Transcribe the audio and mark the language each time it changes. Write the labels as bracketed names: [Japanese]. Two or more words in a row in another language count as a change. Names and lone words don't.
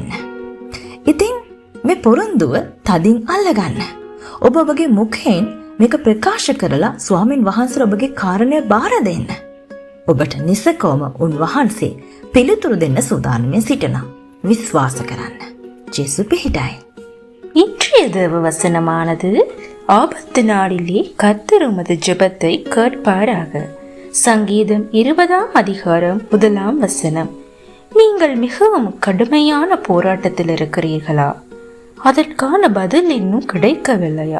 [Sinhala] ඉතින් මේ පොරොන්දුව තදින් අල්ලගන්න. ඔබ ඔබගේ මුඛයෙන් මේක ප්‍රකාශ කරලා ස්වාමින් වහන්සේට ඔබගේ කාරණය බාර දෙන්න. ඔබට නිසකවම උන්වහන්සේ පිළිතුරු දෙන්න சூதானමින් සිටිනවා. විශ්වාස කරන්න. ජේසු පිහිටයි. [Tamil] இன்றைய தேவ வசனமானது ஆபத்து நாளிலே கர்த்தர் உமது ஜெபத்தை கேட்பாராக. சங்கீதம் 20ஆம் அதிகாரம் 1ஆம் வசனம். நீங்கள் மிகவும் கடுமையான போராட்டத்தில் இருக்கிறீர்களா? அதற்கான பதில் இன்னும் கிடைக்கவில்லையா?